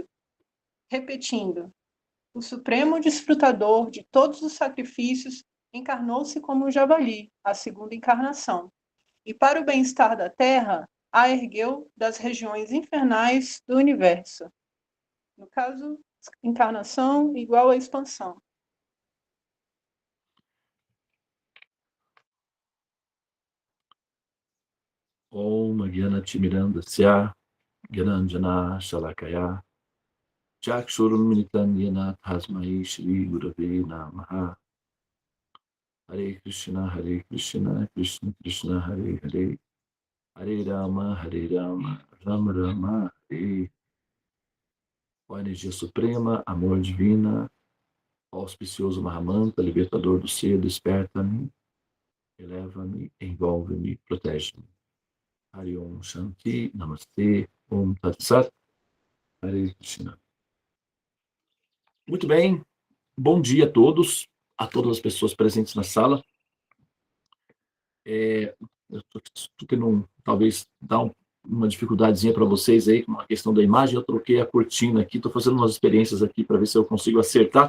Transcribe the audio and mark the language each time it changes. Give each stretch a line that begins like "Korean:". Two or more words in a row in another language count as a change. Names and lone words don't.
Portuguese: Repetindo, o supremo desfrutador de todos os sacrifícios encarnou-se como um javali, a segunda encarnação, e para o bem-estar da terra, a ergueu das regiões infernais do universo. No caso, encarnação igual a expansão.
Sanskrit: ॐ अज्ञानतिमिरान्धस्य ज्ञानाञ्जन शलाकया चक्षुरुन्मीलितं येन तस्मै श्री गुरवे नमः.
Portuguese: Hare Krishna, Krishna Krishna, Hare Hare, Hare Rama, Rama Rama, Hare. Ó energia suprema, amor divina, auspicioso Mahamanta, libertador do ser, desperta-me, eleva-me, envolve-me, protege-me.
Sanskrit: हरे ॐ शान्ति, नमस्ते, ॐ तत् सत्, हरे कृष्ण.
Portuguese: Muito bem, bom dia a todas as pessoas presentes na sala. Eu estou tendo, talvez, dar uma dificuldadezinha para vocês aí, com a questão da imagem. Eu troquei a cortina aqui, estou fazendo umas experiências aqui para ver se eu consigo acertar.